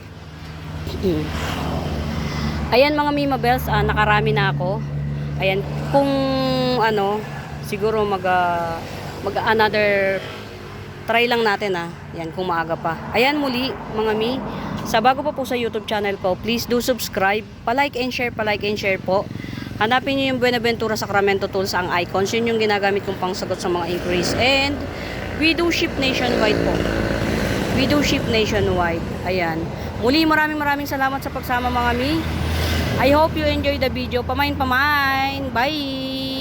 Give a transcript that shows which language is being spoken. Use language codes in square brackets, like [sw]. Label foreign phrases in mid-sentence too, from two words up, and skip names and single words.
[tl] Ayan mga Mima Bells, nakarami na ako. Ayan, kung siguro mag [en] another try [tl] lang natin Yan, kung maaga pa. Ayan muli mga Mi, sa bago pa po sa YouTube channel ko, [en] please do subscribe, pa-like and share po. [tl] Hanapin niyo yung Buenaventura Sacramento Tools, ang icons. Yun yung ginagamit kong pangsagot sa mga inquiries. [en] And we do ship nationwide po. We do ship nationwide. Ayan. [tl] Muli, maraming salamat sa pagsama mga Mi. [en] I hope you enjoy the video. [tl] Pamain. Bye!